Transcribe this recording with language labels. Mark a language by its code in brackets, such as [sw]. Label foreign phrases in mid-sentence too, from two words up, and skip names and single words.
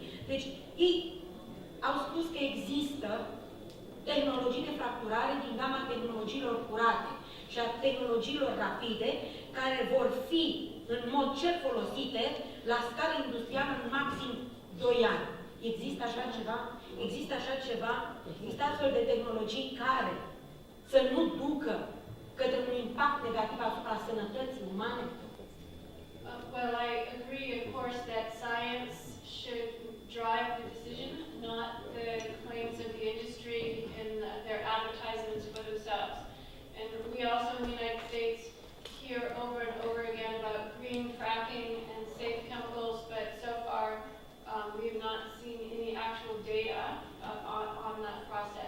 [ro] Deci, ei au spus că există tehnologii de fracturare din gama tehnologiilor curate și a tehnologiilor rapide, care vor fi în mod cert folosite la scară industrială în maxim 2 ani. Există așa ceva? Există așa ceva? Există astfel de tehnologii care să nu ducă către un impact negativ asupra sănătății umane? [en] Well, I agree, of course, that science should drive the decision, not the claims of the industry and their advertisements for themselves. And we also in the United States hear over and over again about green fracking and safe chemicals, but so far we have not seen any actual data on that process.